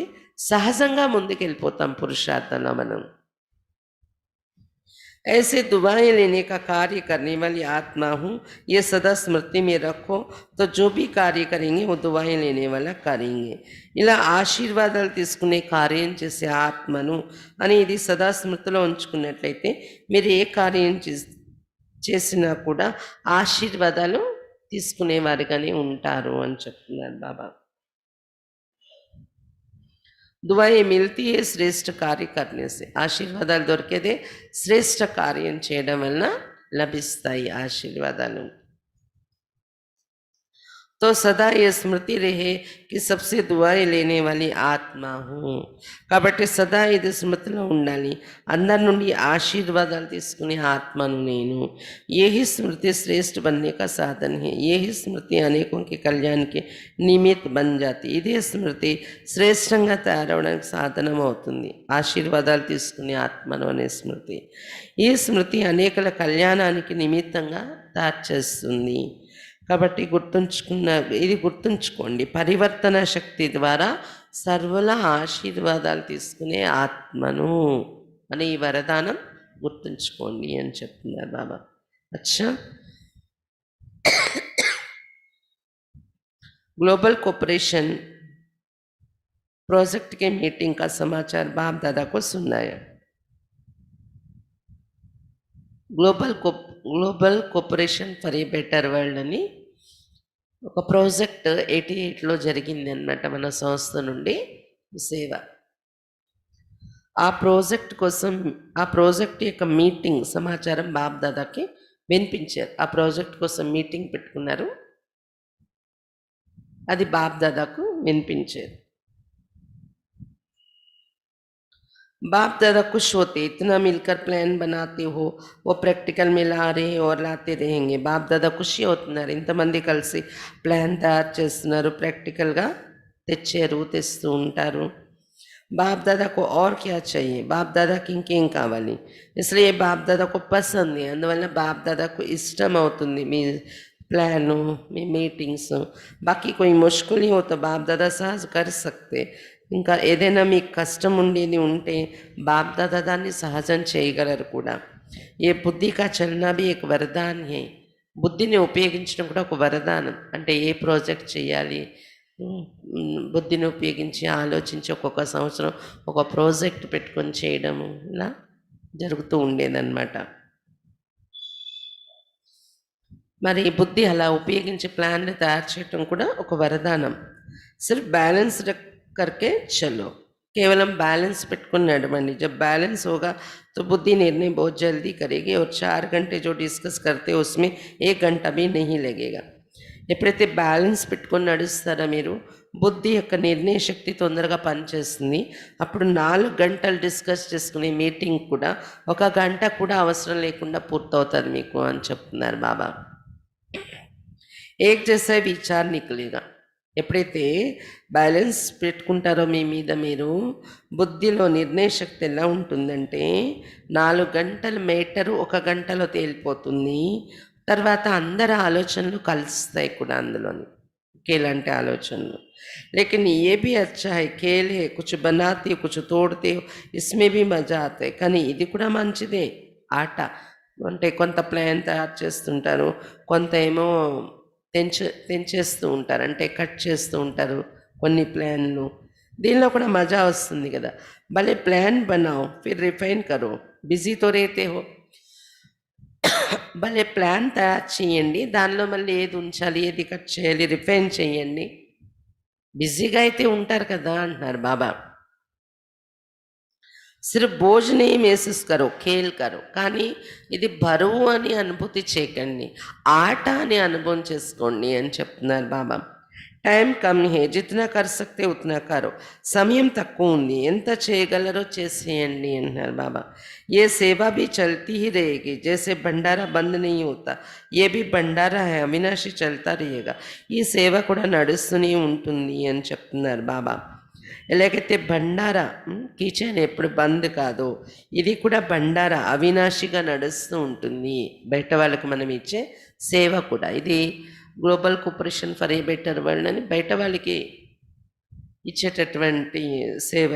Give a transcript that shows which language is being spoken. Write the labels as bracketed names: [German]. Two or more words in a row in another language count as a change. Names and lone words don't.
[Telugu] సహజంగా ముందుకెళ్ళిపోతాం పురుషార్థంలో మనం. [Hindi] ऐसे दुआएं लेने का कार्य करने वाली आत्मा हूँ, ये सदा स्मृति में रखो. तो जो भी कार्य करेंगे वो दुआएं लेने वाला करेंगे. [Telugu] ఇలా ఆశీర్వాదాలు తీసుకునే కార్యం చేసే ఆత్మను అని ఇది సదా స్మృతిలో ఉంచుకున్నట్లయితే మీరు ఏ కార్యం చేసినా కూడా ఆశీర్వాదాలు తీసుకునేవారిగానే ఉంటారు అని చెప్తున్నారు బాబా. [Hindi] दुआएं मिलती है श्रेष्ठ कार्य करने से. [Telugu] ఆశీర్వాదాలు దొరికేదే శ్రేష్ఠ కార్యం చేయడం వలన లభిస్తాయి ఆశీర్వాదాలు. [Hindi] तो सदा ये स्मृति रहे कि सबसे दुआएं लेने वाली आत्मा हूँ. [Telugu] కాబట్టి సదా ఇది స్మృతిలో ఉండాలి, అందరి నుండి ఆశీర్వాదాలు తీసుకునే ఆత్మను నేను. [Hindi] यही स्मृति श्रेष्ठ बनने का साधन है. यही स्मृति अनेकों के कल्याण के निमित्त बन जाती. [Telugu] ఇదే స్మృతి శ్రేష్టంగా తయారవడానికి సాధనం అవుతుంది. ఆశీర్వాదాలు తీసుకునే ఆత్మను అనే స్మృతి. ఈ స్మృతి అనేకల కళ్యాణానికి నిమిత్తంగా తయారు చేస్తుంది. కాబట్టి గుర్తుంచుకోండి, పరివర్తన శక్తి ద్వారా సర్వుల ఆశీర్వాదాలు తీసుకునే ఆత్మను అనే ఈ వరదానం గుర్తుంచుకోండి అని చెప్తున్నారు బాబా. [Hindi] అచ్చా, ग्लोबल कोऑपरेशन प्रोजेक्ट के मीटिंग का समाचार बाप दादा को सुनाया. [Telugu] గ్లోబల్ కోఆపరేషన్ ఫర్ ఏ బెటర్ వరల్డ్ అని ఒక ప్రాజెక్ట్ 88లో జరిగింది అన్నమాట మన సంస్థ నుండి సేవ. ఆ ప్రాజెక్ట్ యొక్క మీటింగ్ సమాచారం బాప్ దాదాకి వినిపించారు. ఆ ప్రాజెక్ట్ కోసం మీటింగ్ పెట్టుకున్నారు, అది బాప్ దాదాకు వినిపించారు. [Hindi] बाप दादा खुश होते, इतना मिलकर प्लान बनाते हो, वो प्रैक्टिकल में ला रहे और लाते रहेंगे. [Telugu] బాప్ దాదా ఖుషి అవుతున్నారు, ఇంతమంది కలిసి ప్లాన్ తయారు చేస్తున్నారు, ప్రాక్టికల్గా తెస్తూ ఉంటారు. బాప్ దాదాకు [Hindi] और क्या चाहिए, [Telugu] బాప్ దాదాకి ఇంకేం కావాలి. [Hindi] इसलिए బాప్ దాదాకు పసంద్ है, [Telugu] అందువల్ల బాప్ దాదాకు ఇష్టం అవుతుంది మీ ప్లాను, మీ మీటింగ్స్. [Hindi] బాకీ कोई मुश्किल ही हो तो बाप दादा सहज कर सकते. [Telugu] ఇంకా ఏదైనా మీకు కష్టం ఉండేది ఉంటే బాప్ దాదా దాన్ని సహజం చేయగలరు కూడా. [Hindi] ये बुद्धि का चलना भी एक वरदान है. [Telugu] బుద్ధిని ఉపయోగించడం కూడా ఒక వరదానం. అంటే ఏ ప్రాజెక్ట్ చేయాలి, బుద్ధిని ఉపయోగించి ఆలోచించి ఒక్కొక్క సంవత్సరం ఒక ప్రాజెక్ట్ పెట్టుకొని చేయడము ఇలా జరుగుతూ ఉండేదన్నమాట. మరి బుద్ధి అలా ఉపయోగించి ప్లాన్లు తయారు చేయటం కూడా ఒక వరదానం. [Hindi] सिर्फ़ बैलेंस्ड करके चलो, केवलम बैलेंस [Telugu] పెట్టుకుని నడవండి. [Hindi] जब बैलेंस होगा तो बुद्धि निर्णय बहुत जल्दी करेगी और 4 घंटे जो डिस्कस करते हो उसमें 1 घंटा भी नहीं लगेगा. [Telugu] ఎప్పుడైతే బ్యాలెన్స్ పెట్టుకొని నడుస్తారో మీరు, బుద్ధి యొక్క నిర్ణయ శక్తి తొందరగా పనిచేస్తుంది. అప్పుడు 4 గంటలు డిస్కస్ చేసుకునే మీటింగ్ కూడా 1 గంట కూడా అవసరం లేకుండా పూర్తవుతుంది మీకు అని చెప్తున్నారు బాబా. [Hindi] एक जैसा विचार निकलेगा. [Telugu] ఎప్పుడైతే బ్యాలెన్స్ పెట్టుకుంటారో మీ మీద మీరు, బుద్ధిలో నిర్ణయ శక్తి ఎలా ఉంటుందంటే 4 గంటల మేటరు 1 గంటలో తేలిపోతుంది. తర్వాత అందరి ఆలోచనలు కలుస్తాయి కూడా అందులోని, ఇలాంటి ఆలోచనలు. [Hindi] लेकिन ये भी अच्छा है, खेल है, कुछ बनाते हो कुछ तोड़ते हो, इसमें भी मजा आता है. [Telugu] కానీ ఇది కూడా మంచిదే ఆట. అంటే కొంత ప్లాన్ తయారు చేస్తుంటారు, కొంత ఏమో తెంచేస్తూ ఉంటారు, అంటే కట్ చేస్తూ ఉంటారు కొన్ని ప్లాన్లు. దీనిలో కూడా మజా వస్తుంది కదా. [Hindi] भले प्लान बनाओ फिर रिफाइन करो, बिज़ी तो रहते हो. [Telugu] భలే ప్లాన్ తయారు చేయండి, దానిలో మళ్ళీ ఏది ఉంచాలి ఏది కట్ చేయాలి రిఫైన్ చేయండి. బిజీగా అయితే ఉంటారు కదా అంటున్నారు బాబా. [Hindi] सिर्फ़ बोझ नहीं महसूस करो, खेल करो. [Telugu] కానీ ఇది బరువు అని అనుభూతి చేయకండి, ఆట అని అనుభవం చేసుకోండి అని చెప్తున్నారు బాబా. [Hindi] टाइम कम है, जितना कर सकते उतना करो. [Telugu] సమయం తక్కువ ఉంది, ఎంత చేయగలరో చేసేయండి అంటున్నారు బాబా. [Hindi] ये सेवा भी चलती ही रहेगी, जैसे भंडारा बंद नहीं होता, ये भी भंडारा है, అవినాశి चलता रहेगा. [Telugu] ఈ సేవ కూడా నడుస్తూనే ఉంటుంది అని చెప్తున్నారు బాబా. ఎలాగైతే బండారా కిచెన్ ఎప్పుడు బంద్ కాదో, ఇది కూడా బండారా అవినాశిగా నడుస్తూ ఉంటుంది. బయట వాళ్ళకి మనం ఇచ్చే సేవ కూడా, ఇది గ్లోబల్ కోఆపరేషన్ ఫర్ ఏ బెటర్ వరల్డ్ అని బయట వాళ్ళకి ఇచ్చేటటువంటి సేవ.